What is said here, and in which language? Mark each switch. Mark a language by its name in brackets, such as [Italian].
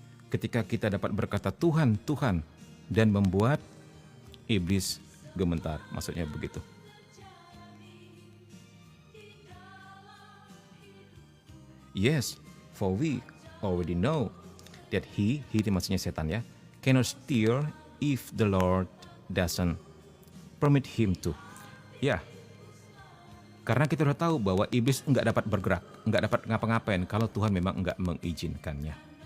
[Indonesian] Ketika kita dapat berkata Tuhan, Tuhan, dan membuat iblis gemetar, maksudnya begitu. [English] Yes, for we already know that he [Indonesian] maksudnya setan ya, [English] cannot steer if the Lord doesn't permit him to. [Indonesian] Ya, karena kita sudah tahu bahwa iblis enggak dapat bergerak, enggak dapat ngapa-ngapain kalau Tuhan memang enggak mengizinkannya.